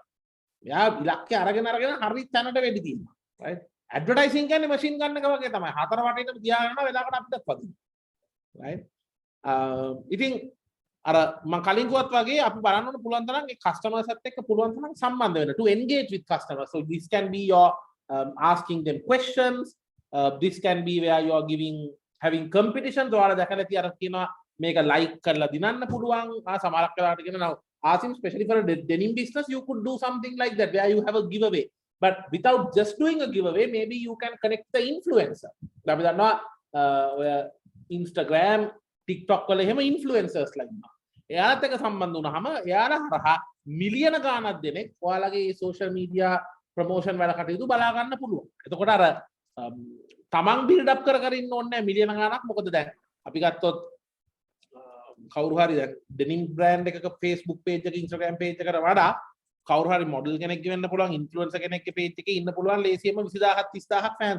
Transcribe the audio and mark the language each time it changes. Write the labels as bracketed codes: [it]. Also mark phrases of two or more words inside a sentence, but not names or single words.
[si] එයා ඉලක්කය අරගෙන හරි තැනට වෙඩි තියෙනවා. [en] right? [si] ඇඩ්වර්ටයිසින් කියන්නේ මැෂින් ගන්න එක වගේ තමයි. 4 වටේටම තියාගෙන යනවා වෙලාවකට අපිට වදිනවා. right? ඉතින් අර මම කලින් කිව්වත් වගේ අපි බලන්න ඕන පුළුවන් තරම් ඒ කස්ටමර්ස් එක්ක පුළුවන් තරම් සම්බන්ධ වෙන්න [en] to engage with customers. So this can be your asking them questions. This can be where you are having competitions. [si] ඔයාලා දැකලා තිය අර කියනවා මේක like කරලා දිනන්න පුළුවන්. සමහරක් වෙලාවට කියනවා [en] Asim, especially for a denim business, you could do something like that where you have a giveaway. But without just doing a giveaway, maybe you can connect the influencer. [si] අපි දන්නවා Instagram, TikTok වල එහෙම [en] influencers like that. [si] එයාලත් එක්ක සම්බන්ධ වුණාම එයාලා හරහා මිලියන ගාණක් දෙනෙක් ඔයාලගේ [en] social media promotion [si] වල කටයුතු බලා ගන්න පුළුවන්. එතකොට අර තමන් [en] build up [si] කර ඉන්න ඕනේ නැහැ මිලියන ගාණක්. මොකද දැන් අපි ගත්තොත් කවුරු හරි දැන් [en] denim brand [si] එකක [en] Facebook page [si] එක [en] Instagram page [si] එකට වඩා කවුරු හරි model කෙනෙක් වෙන්න පුළුවන් influencer කෙනෙක්ගේ page එකේ ඉන්න පුළුවන් ලේසියෙම 20000ක් 30000ක් fans.